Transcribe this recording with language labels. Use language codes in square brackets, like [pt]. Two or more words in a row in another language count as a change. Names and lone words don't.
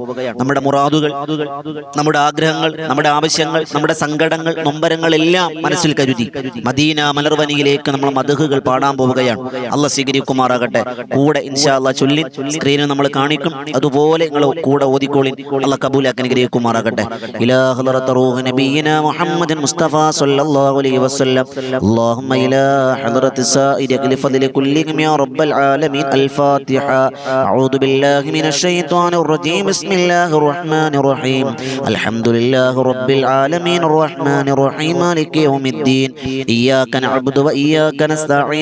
[ml] നമ്മുടെ മുറാദുകൾ, നമ്മുടെ ആഗ്രഹങ്ങൾ, നമ്മുടെ ആവശ്യങ്ങൾ, നമ്മുടെ സങ്കടങ്ങൾ, നൊമ്പരങ്ങൾ എല്ലാം മനസ്സിൽ കരുതി മദീന മലർവനിയിലേക്ക് നമ്മൾ മദ്ഹുകൾ പാടാൻ പോവുകയാണ്. അല്ലാഹ് സ്വീകരിക്കുമാറാകട്ടെ. കൂടെ [ar] إن شاء الله [ml] ചൊല്ലി സ്ക്രീനിൽ നമ്മൾ കാണിക്കും, അതുപോലെ നിങ്ങൾ കൂടെ ഓതിക്കോളിൻ. അല്ലാഹ് കബൂലാക്കി അനുഗ്രഹിക്കുമാറാകട്ടെ. [ar] إلى حضرة روح نبينا محمد مصطفى صلى الله عليه وسلم. اللهم إلى حضرة السائر لفضل كلهم يا رب العالمين. الفاتحة. أعوذ بالله من الشيطان الرجيم. بسم الله الرحمن الرحيم. الحمد لله رب العالمين الرحمن الرحيم مالك يوم الدين. إياك نعبد وإياك نستعين.